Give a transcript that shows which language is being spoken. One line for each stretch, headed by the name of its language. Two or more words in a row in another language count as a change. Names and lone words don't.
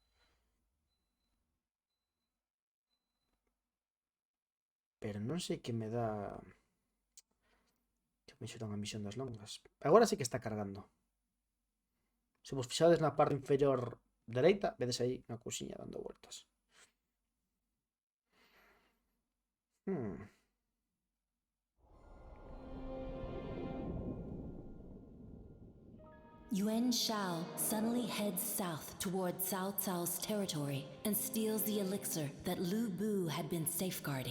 Galician: Pero non sei que me dá... Que me xuran a misión das longas. Agora sí que está cargando. Se vos fixades na parte inferior dereita, vedes aí unha cousiña dando vueltas.
English: Yuan Shao suddenly heads south toward Cao Cao's territory and steals the elixir that Lu Bu had been safeguarding.